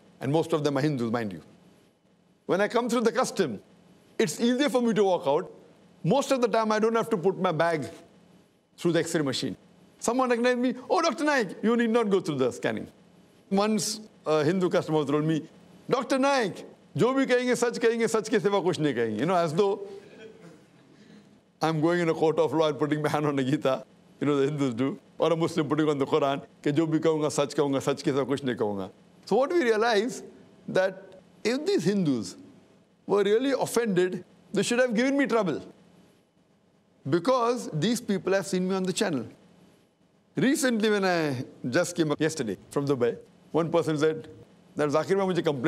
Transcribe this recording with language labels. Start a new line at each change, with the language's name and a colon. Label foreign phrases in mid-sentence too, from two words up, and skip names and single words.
English: And most of them are Hindus, mind you. When I come through the custom, it's easier for me to walk out. Most of the time, I don't have to put my bag through the X-ray machine. Someone recognized me, oh, Dr. Naik, you need not go through the scanning. Once a Hindu customer told me, Dr. Naik,
Hindi: जो भी कहेंगे, सच के सिवा कुछ नहीं कहेंगे.
English: You know, as though I'm going in a court of law and putting my hand on a Gita, you know, the Hindus do, or a Muslim putting on the Quran,
Hindi: के जो भी कहूंगा, सच के सिवा कुछ नहीं कहूंगा.
English: So what we realize, that if these Hindus were really offended, they should have given me trouble. Because these people have seen me on the channel. Recently, when I just came up yesterday from Dubai, one person said, that Zakir bhai mujhe complaint.